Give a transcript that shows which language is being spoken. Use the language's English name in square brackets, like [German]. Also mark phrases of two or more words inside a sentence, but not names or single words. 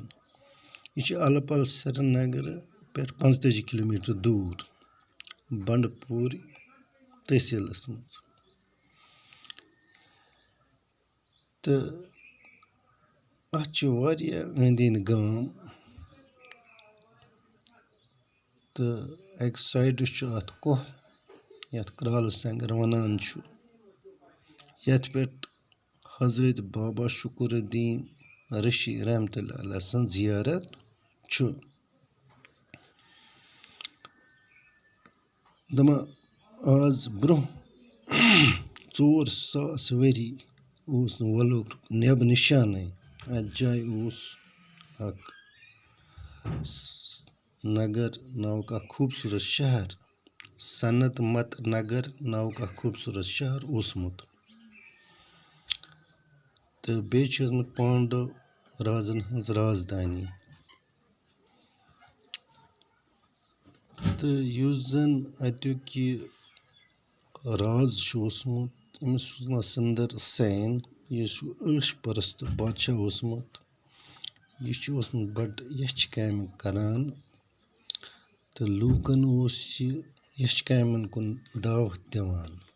[Kashmiri] यह अलपल श्रीनगर पे 45 किलोमीटर दूर बंडपोर तहसीलस मज। तो अत वारिया अंद अंद गाम तो एक साइड अत कोह यथ क्राल संगर वनान छु। यथ पेट हजरत बाबा शुकुरुद्दीन रशी [Arabic] رحمة الله عليه [Kashmiri] सन जियारत छु। दमा आज ब्रो 400 वरी ओस वोलुर नेब निशाने। अत जाय ओस नगर नाव का खूबसूरत शहर सनत मत नगर नाव का खूबसूरत शहर ओसमुत तो बेचुत पांडव राजन हज राजधानी तो युस जन अत्युक यह राज ओसमुत अमिस सुंदर सैन यह ईश परस्त बादशाह ओसमुत यह ओसमुत बड़ यछ काम करान तो लूकन ओस यह यछ कामन कुन दावत दिवान